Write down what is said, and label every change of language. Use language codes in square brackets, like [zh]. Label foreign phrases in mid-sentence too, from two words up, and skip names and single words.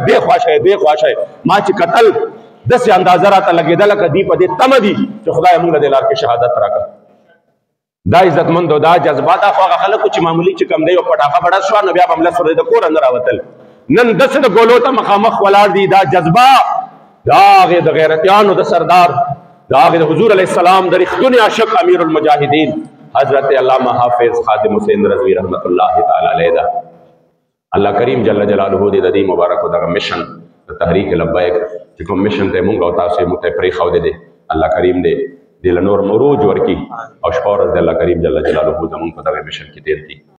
[ps] دې خوا شئ دې خوا شئ ما چې کتل داسې اندازه راته لګېده لکه دوی په دې تمه دي چې خدای موږ له دې لار کې شهادت راکړه دا عزتمند او دا جذبه دا خو هغه خلکو چې معمولي چې کم دی یو پټاخه بړه شوه نو بیا به هملس ورځې د کوره نه راوتل نن داسې د ګولو ته مخامخ ولاړ دي دا جذبه دا هغې د غیرتیانو د سردار دا هغې د حضور [ar] علیه السلام [ps] د رښتوني عاشق امیر المجاهدین حضرت علامہ حافظ خادم حسین رضوی [ar] رحمت الله تعالی علیه [ps] ده الله کریم [ar] جل جلاله [ps] دې د دې مبارک دغه مشن د تحریک لبیک چې کوم مشن ته مونږ او تاسو یې موږ ته پرېښودی دی الله کریم دې دې له نور مروج ورکړي او شپه ورځ د الله کریم [ar] جل جلاله [ps] زمونږ په دغه مشن کې تېر کړي